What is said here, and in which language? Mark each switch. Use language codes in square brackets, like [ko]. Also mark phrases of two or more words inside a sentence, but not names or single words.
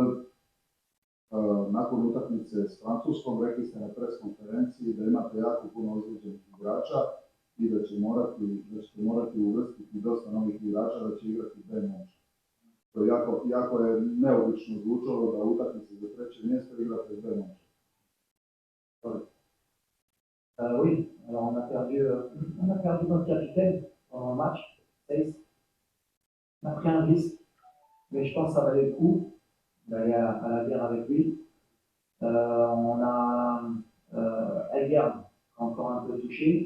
[en] them, [hr] nakon utakmice s Francuskom, rekli ste na pres konferenciji da imate jako puno ozlijeđenih igrača i da ćete morati uvrstiti dosta novih igrača da će igrati B momčad. To jako je neobično zvučalo da utakmice za 3. mjesto igrate B momčad. [fr] Oui, alors on a perdu notre capitaine pendant le match. On a pris un risque, mais je pense que ça valait le coup d'aller à la guerre avec lui. On a Elgard encore un peu touché.